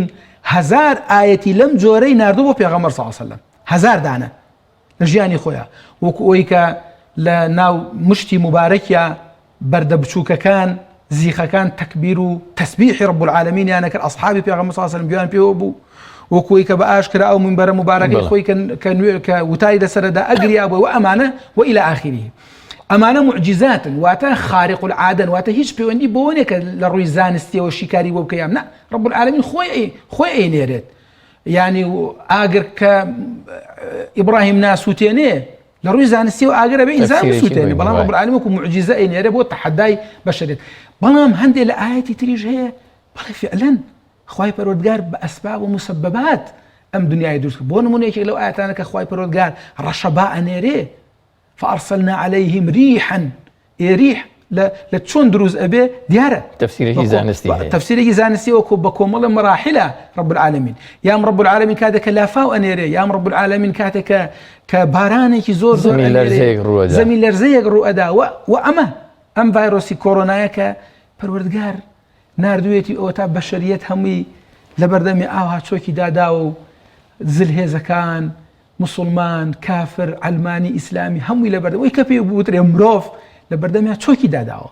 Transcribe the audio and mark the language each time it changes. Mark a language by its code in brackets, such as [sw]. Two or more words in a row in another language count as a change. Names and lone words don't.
[ckb] 1000 ئاەتی لەم جۆرەی ناردوو بۆ پێغەمبەر [ar] صلی الله عليه وسلم [ckb] 1000 دانە لە ژیانی خۆیان وەکو ئەوەی کە لە ناو مشتی مبارەکیە بەردە بچووکەکان زیخەکان تەکبیر و تەسبیحی ڕەب العالەمینیان کرد ئەصحابی پێغەمبەر [ar] صلی الله عليه وسلم [ckb] گویان پێوە بوو وەکوی کە بە ئاشکرا ئەو منبەرە مبارەکەی خۆی کە وتای لەسەردا ئەگریا بووە و ئەمانە و [ar] إلى آخره [ckb] ئەمانە معجزاتن واتە خارق العادەن واتە هیچ پەیوەندی بۆ نییە کە لە ڕووی زانستیەوە شیکاری بۆ بکەیان نا ڕەب العالەمین خۆی ئەینێرێت یعنی ئاگر کە ئیبراهیم ناسووتێنێ لە ڕووی زانستیەوە ئاگرە بە ئینسان بسووتێنێ بەڵام ڕەب العالەمین وەکو معجزە ئەینێرێ بۆ تەحەدای بەشەریەت بەڵام هەندێک لە ئاەتی تریش هەیە بەڵێ فعلەن خوای پەروەردگار بە ئەسباب و مسببات ئەم دنیای دروست بۆ نمونەیەکێک لەو ئاەتانە کە خوای پەروەردگار ڕەشەبا ئەنێرێ [ar] فأرسلنا عليهم ريحا [ckb] ريح لە چۆن دروست ئەبێ دیارە تەفسیرێکی زانستی وەکو بە کۆمەڵە مەراحلە ڕەب العالەمین یام ڕەب العالەمین کاتێک کە لافاو ئەنێرێ یام ڕەب العالەمین کاتێک کە بارانێکی زۆر زەمین لەرزەیەک ڕوو ئەدا و ئەم ڤایرۆسی کۆڕۆنایە کە پەروەردگار ناردوێتی ئەوە تا بەشەریەت هەمووی لە بەردەمی ئاوا چۆکی داداوە و زلهێزەکان مسلمان کافر علمانی ئیسلامی هەمووی لە بەردەم ئەوەی کە پێی بوترێ مرۆڤ لە بەردەمیان چۆکی داداوە